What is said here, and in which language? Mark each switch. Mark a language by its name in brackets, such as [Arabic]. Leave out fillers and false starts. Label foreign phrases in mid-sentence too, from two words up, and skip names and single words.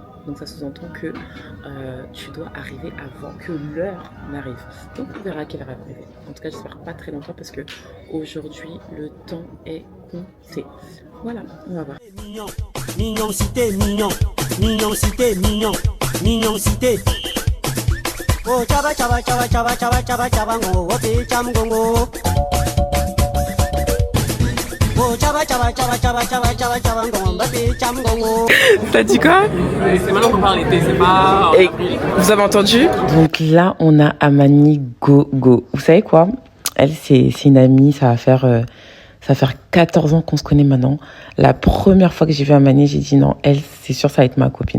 [French] Donc ça sous-entend que tu dois arriver avant que l'heure n'arrive. Donc on verra à quelle heure elle va arriver. En tout cas, j'espère pas très longtemps parce que aujourd'hui, le temps est compté. Voilà, on va voir. Mignon cité, mignon, mignon cité, mignon, mignon cité. Oh chaba chaba chaba chaba chaba chaba chaba ngo, opi cham gongo. Oh chaba chaba chaba chaba chaba chaba chaba ngo, opi cham gongo. T'as dit quoi? C'est maintenant qu'on parle l'été, c'est pas... Et vous avez entendu? Donc là, on a Amani Gogo. Vous savez quoi? Elle, c'est une amie, ça va faire 14 ans qu'on se connaît maintenant. La première fois que j'ai vu Amani, j'ai dit non, elle, c'est sûr, ça va être ma copine.